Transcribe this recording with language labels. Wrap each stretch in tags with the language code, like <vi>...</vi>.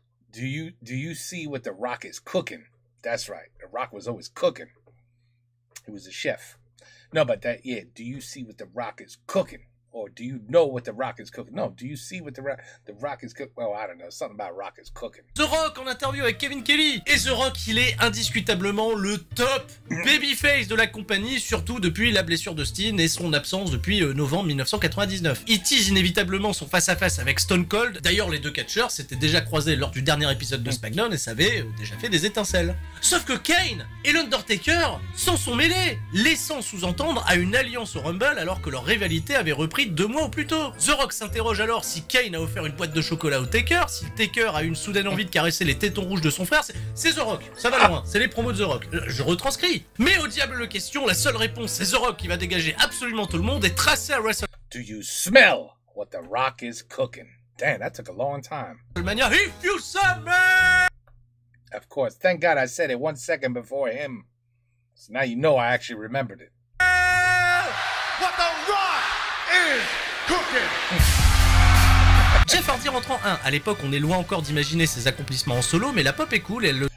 <en>Do you see what the Rock is cooking? That's right. The Rock was always cooking. He was a chef. No, but that, yeah, do you see what the Rock is cooking? Or do you know what the Rock is cooking? No, do you see what the Rock is cooking? Well, I don't know. Something about Rock is cooking.</en> <fr>The Rock en interview avec Kevin Kelly. Et The Rock, il est indiscutablement le top babyface de la compagnie, surtout depuis la blessure de Steen et son absence depuis novembre 1999. Il tease inévitablement son face-à-face avec Stone Cold. D'ailleurs, les deux catcheurs s'étaient déjà croisés lors du dernier épisode de SmackDown et ça avait déjà fait des étincelles. Sauf que Kane et l'Undertaker s'en sont mêlés, laissant sous-entendre à une alliance au Rumble alors que leur rivalité avait repris 2 mois au plus tôt. The Rock s'interroge alors si Kane a offert une boîte de chocolat au Taker, si le Taker a eu une soudaine envie de caresser les tétons rouges de son frère. C'est The Rock, ça va loin, c'est les promos de The Rock. Je retranscris. Mais au diable le question, la seule réponse c'est The Rock qui va dégager absolument tout le monde et tracer à WrestleMania.</fr> <en>Do you smell what the Rock is cooking? Damn, that took a long time. If you smell me! Of course, thank God I said it 1 second before him. So now you know I actually remembered it. What the Rock is cooking!</en> <fr>Jeff Hardy rentre en 1. À l'époque, on est loin encore d'imaginer ses accomplissements en solo, mais la pop est cool et elle le</fr>